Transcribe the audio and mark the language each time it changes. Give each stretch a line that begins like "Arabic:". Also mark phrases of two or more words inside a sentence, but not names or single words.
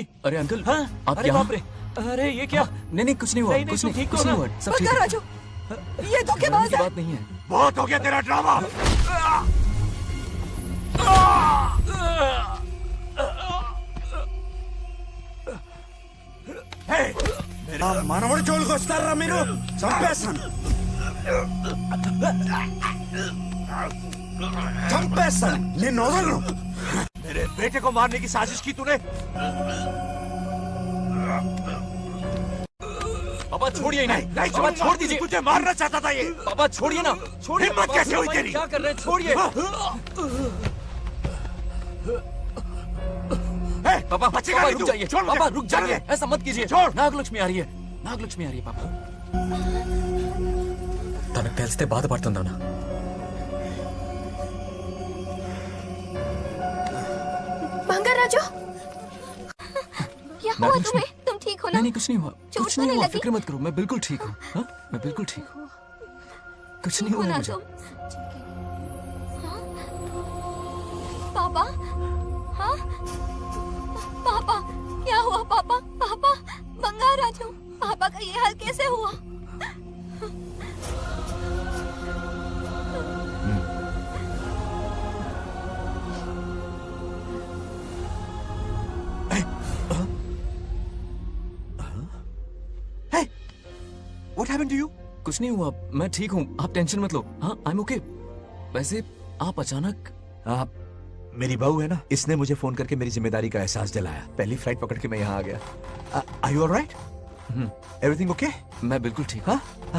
Hindi: अरे अंकल, हाँ? आप अरे यहाँ? बाप रे, अरे ये क्या? नहीं नहीं कुछ नहीं हुआ, कुछ तुम नहीं, ठीक हो कुछ ना? नहीं हुआ, सब ठीक है। बंगाराजू, ये धोखेबाज है। बात नहीं है। बहुत हो गया तेरा ड्रामा।
Telugu: మనవడి జోలికి వస్తారా మీరు? చంపేస్తాను చంపేస్తాను, నిన్ను వదలను.
Hindi: मेरे बेटे को मारने की साजिश की तूने? पापा छोड़िए नहीं, नहीं पापा छोड़ूंगा। छोड़ दीजिए। तुझे मारना चाहता था ये। पापा छोड़िए ना, छोड़िए। हिम्मत पापा, कैसे हुई पापा, तेरी? क्या कर रहे हैं? छोड़िए। पापा बचेगा पापा नहीं रुक तू। जाइए, छोड़ मुझे। पापा रुक छोड़ जाइए, दे। ऐसा मत कीजिए। छोड़। నాగలక్ష్మి आ रही है, నాగలక్ష్మి आ रही है पापा।
Telugu: తనకు తెలిస్తే బాధపడుతుందా?
Hindi: बंगाराजू, क्या हुआ तुम्हें? तुम ठीक हो ना? नहीं नहीं कुछ नहीं हुआ, चोट कुछ तो नहीं नहीं हुआ, लगी? फिक्र मत करो, मैं बिल्कुल ठीक हूँ। हाँ? मैं बिल्कुल ठीक हूँ, कुछ नहीं ठीक हो हुआ ना मुझे। तुम? हाँ? पापा, हाँ? पापा, क्या हुआ पापा? पापा, बंगाराजू, पापा का ये हाल कैसे हुआ?
English: What happened to you?
Hindi: कुछ नहीं हुआ, मैं ठीक हूँ, आप टेंशन मत लो। हाँ,
English: I'm okay।
Hindi: वैसे आप अचानक मेरी बहू है ना, इसने मुझे फोन करके मेरी जिम्मेदारी का एहसास दिलाया। पहली फ्लाइट पकड़ के मैं यहाँ आ गया।
English: Are you all right? Everything okay?
Hindi: मैं बिल्कुल ठीक हूँ।